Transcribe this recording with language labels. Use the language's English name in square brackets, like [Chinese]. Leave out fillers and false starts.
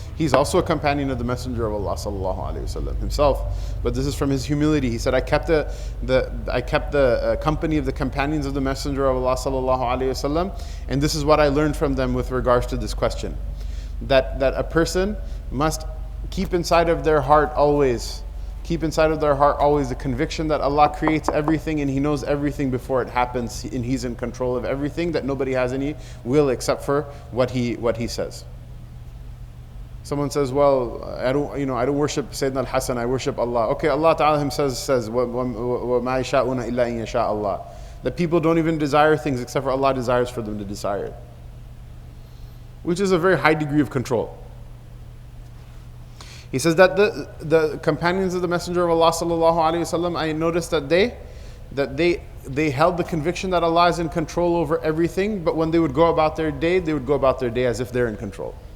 [English] He's also a companion of the Messenger of Allah sallallahu alaihi wasallam himself, but this is from his humility. He said, I kept the company of the companions of the Messenger of Allah sallallahu alaihi wasallam, and this is what I learned from them with regards to this question, that a person must keep inside of their heart always the conviction that Allah creates everything and He knows everything before it happens, and He's in control of everything, that nobody has any will except for what He says. Someone says, well, I don't worship Sayyidina al-Hasan, I worship Allah. Okay, Allah Ta'ala Himself says, [Arabic] وَمَا يَشَاءُونَ إِلَّا إِن يَشَاءَ اللَّهُ. [English] That people don't even desire things except for Allah desires for them to desire it, which is a very high degree of control. He says that the companions of the Messenger of Allah sallallahu alaihi wasallam, I noticed that they held the conviction that Allah is in control over everything, but when they would go about their day, they would go about their day as if they're in control.